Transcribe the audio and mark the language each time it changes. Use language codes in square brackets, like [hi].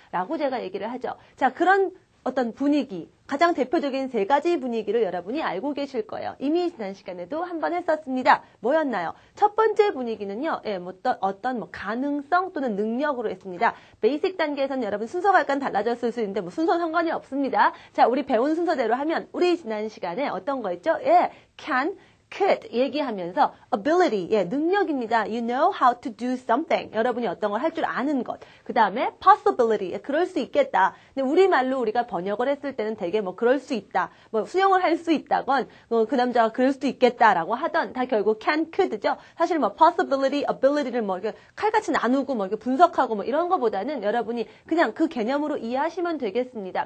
[ko] 라고 제가 얘기를 하죠. 자, 그런 어떤 분위기, 가장 대표적인 3가지 분위기를 여러분이 알고 계실 거예요. 이미 지난 시간에도 한번 했었습니다. 뭐였나요? 첫 번째 분위기는요, 어떤 가능성 또는 능력으로 했습니다. 베이직 단계에서는 여러분 순서가 약간 달라졌을 수 있는데 순서 상관이 없습니다. 자, 우리 배운 순서대로 하면 우리 지난 시간에 어떤 거 있죠? can, could 얘기하면서 ability, 능력입니다. [en] You know how to do something. [ko] 여러분이 어떤 걸 할 줄 아는 것. 그 다음에 possibility, 그럴 수 있겠다. 근데 우리말로 우리가 번역을 했을 때는 되게 그럴 수 있다. 수영을 할 수 있다건, 그 남자가 그럴 수도 있겠다라고 하던 다 결국 can, could죠. 사실 possibility, ability를 이렇게 칼같이 나누고 이렇게 분석하고 이런 거보다는 여러분이 그냥 그 개념으로 이해하시면 되겠습니다.